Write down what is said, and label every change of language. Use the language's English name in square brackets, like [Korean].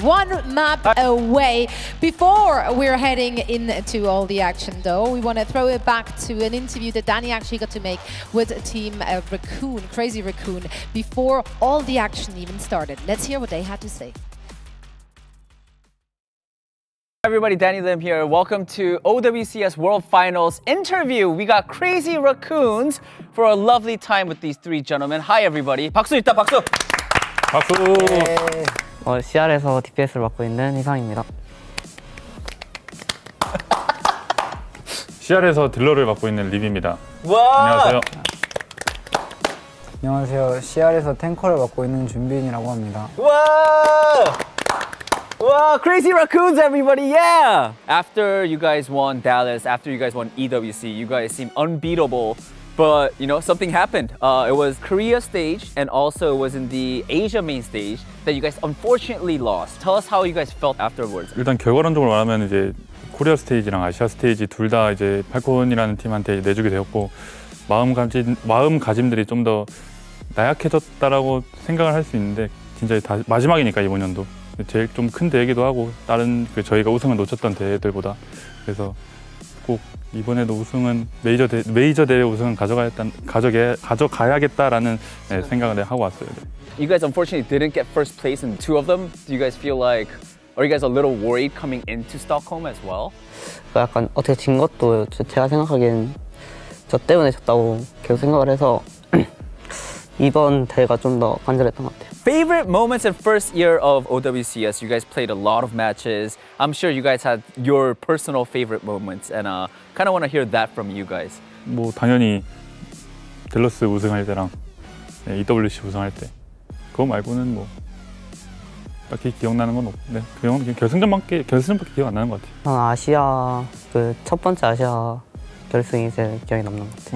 [English] One map away. Before we're heading into all the action though, we want to throw it back to an interview that Danny actually got to make with Team Raccoon, Crazy Raccoon, before all the action even started. Let's hear what they had to say. Everybody, Danny Lim here. Welcome to OWCS World Finals interview. We got Crazy Raccoons for a lovely time with these three gentlemen. Hi, everybody. [Korean] 박수 있다, 박수. 박수. CR에서 DPS를 맡고 있는 희상입니다. CR에서 딜러를 맡고 있는 립입니다. 와. 안녕하세요. 안녕하세요. CR에서 탱커를 맡고 있는 준빈이라고 합니다. 와. [English] Wow, Crazy Raccoons, everybody, yeah! After you guys won Dallas, after you guys won EWC, you guys seem unbeatable. But, you know, something happened. It was Korea stage, and also it was in the Asia main stage that you guys unfortunately lost. Tell us how you guys felt afterwards. [Korean] 일단 결과론적으로 말하면 이제 코리아 스테이지랑 아시아 스테이지 둘 다 이제 팔콘이라는 팀한테 내주게 되었고 마음가짐들이 좀 더 나약해졌다라고 생각을 할 수 있는데 진짜 다 마지막이니까 이번 연도. 제일 좀 큰 대회기도 하고 다른 저희가 우승을 놓쳤던 대회들보다 그래서 꼭 이번에도 우승은 메이저 대회 우승은 가져가야겠다라는 생각을 하고 왔어요. [English] You guys unfortunately didn't get first place in two of them. Do you guys feel like, are you guys a little worried coming into Stockholm as well? [Korean] 약간 어떻게 진 것도 제가 생각하기엔 저 때문에 졌다고 계속 생각을 해서 이번 대회가 좀 더 간절했던 것 같아요. [English] Favorite moments in first year of OWCS? You guys played a lot of matches. I'm sure you guys had your personal favorite moments, and kind of want to hear that from you guys. [Korean] 뭐 당연히 델러스 우승할 때랑 EWC 우승할 때 그거 말고는 뭐 딱히 기억나는 건 없고 그냥 결승전밖에 기억 안 나는 것 같아요. 저는 아시아 첫 번째 아시아 결승이 제일 기억에 남는 것 같아요.